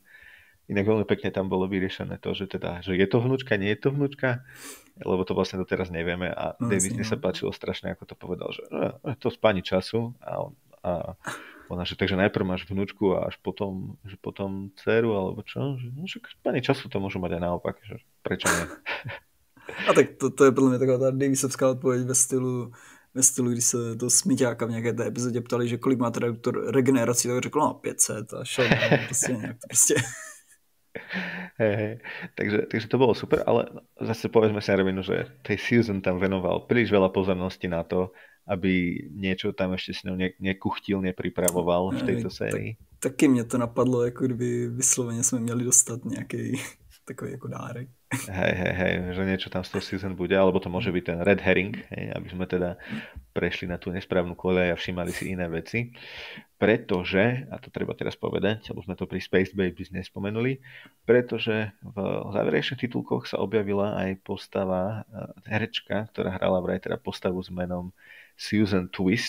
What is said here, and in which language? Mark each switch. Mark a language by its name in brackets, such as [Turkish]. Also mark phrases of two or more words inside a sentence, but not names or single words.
[Slovak] Inak veľmi pekne tam bolo vyriešené to, že teda, že je to vnúčka, nie je to vnúčka, lebo to vlastne doteraz nevieme a Davis sa páčilo strašne, ako to povedal, že to spáni času a ona, že takže najprv máš vnúčku a až potom, že potom dceru, alebo čo? Že, no, že spáni času to môžu mať aj naopak, že prečo nie? [Czech] A tak to je podle mě taková ta Davisovská odpověď ve stylu, když se to Smiťáka v nějaké té epizodě ptali, že kolik má teda doktor regenerací, tak řekl, no 500 a šel prostě nějak to prostě. [Slovak] Hej. Takže to bolo super, ale zase povedzme si na rovinu, že tej Susan tam venoval príliš veľa pozornosti na to, aby niečo tam ešte s ňou nekuchtil, nepripravoval v tejto sérii. [Czech] Taky mě to napadlo, jako kdyby vysloveně jsme měli dostat nějaký takový jako dárek. [Slovak] Hej, že niečo tam z toho Susan bude, alebo to môže byť ten [English] red herring, [Slovak] aby sme teda prešli na tú nesprávnu koľaj a všímali si iné veci. Pretože, a to treba teraz povedať, lebo sme to pri Space Babies nespomenuli, pretože v záverečných titulkoch sa objavila aj postava, herečka, ktorá hrala vraj teda postavu s menom Susan Twist.